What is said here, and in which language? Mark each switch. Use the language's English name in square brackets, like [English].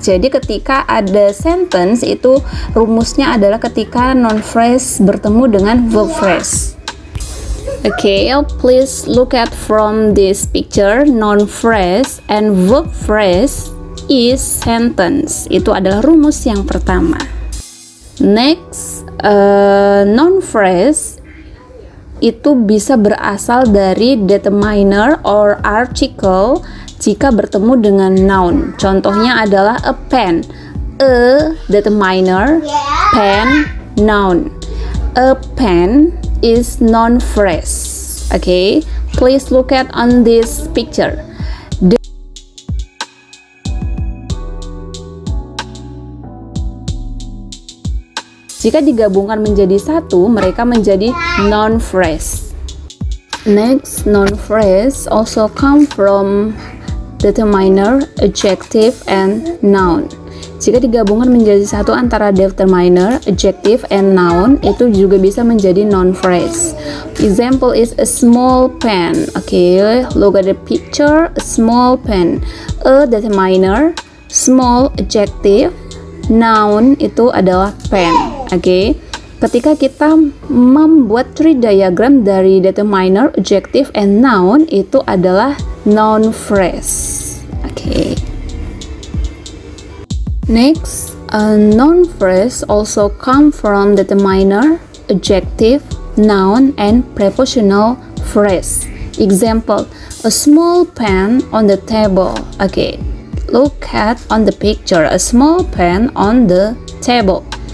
[Indonesian] Jadi ketika ada sentence itu rumusnya adalah ketika noun phrase bertemu dengan verb phrase. [English] Okay, please look at from this picture. Noun phrase and verb phrase is sentence. [Indonesian] Itu adalah rumus yang pertama. Next, noun phrase itu bisa berasal dari determiner or article jika bertemu dengan noun. Contohnya adalah [English] a pen, a determiner, pen, noun. A pen is noun phrase. Okay, please look at on this picture. [Indonesian] Jika digabungkan menjadi satu, mereka menjadi noun phrase. [English] Next, noun phrase also come from determiner, adjective, and noun. [Indonesian] Jika digabungkan menjadi satu antara determiner, adjective, and noun, itu juga bisa menjadi noun phrase. [English] Example is a small pen. Okay, look at the picture. A small pen. A determiner, small adjective, noun [Indonesian] itu adalah [English] pen. [Indonesian] Okay, ketika kita membuat tree diagram dari determiner, adjective, and noun, itu adalah noun phrase. [English] Okay. Next, a noun phrase also come from determiner, adjective, noun, and prepositional phrase. Example, a small pen on the table. Okay, look at on the picture, a small pen on the table.